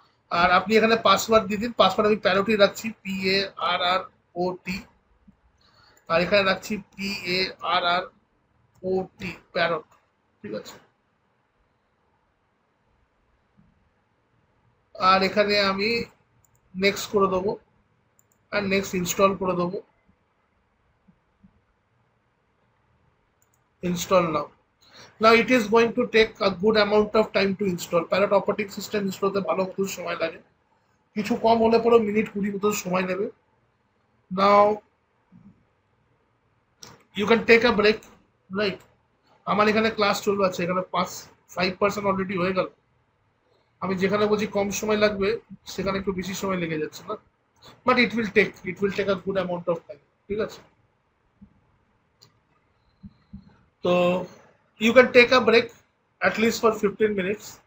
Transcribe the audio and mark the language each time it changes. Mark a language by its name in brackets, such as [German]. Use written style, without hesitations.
[Bangla] আর আপনি এখানে পাসওয়ার্ড দিয়ে দিন, পাসওয়ার্ড আমি প্যারোটি রাখছি, PARROT, আর এখানে রাখছি PARROT, প্যারট, ঠিক আছে। আর এখানে আমি নেক্সট করে দেবো, আর নেক্সট ইনস্টল করে দেবো, install now. [English] Now it is going to take a good amount of time to install. [Bangla] Parrot operating system install হতে ভালো মতো সময় লাগে, কিছু কম হলে পরে মিনিট 20 মতো সময় নেবে। [English] Now you can take a break, right? [Bangla] আমার এখানে ক্লাস চলবে আছে, এখানে 5% অলরেডি হয়ে গেল। আমি যেখানে বলছি কম সময় লাগবে সেখানে একটু বেশি সময় লেগে যাচ্ছে না, [English] but it will take a good amount of time, [Bangla] ঠিক আছে। [English] তো you can take a break at least for 15 minutes.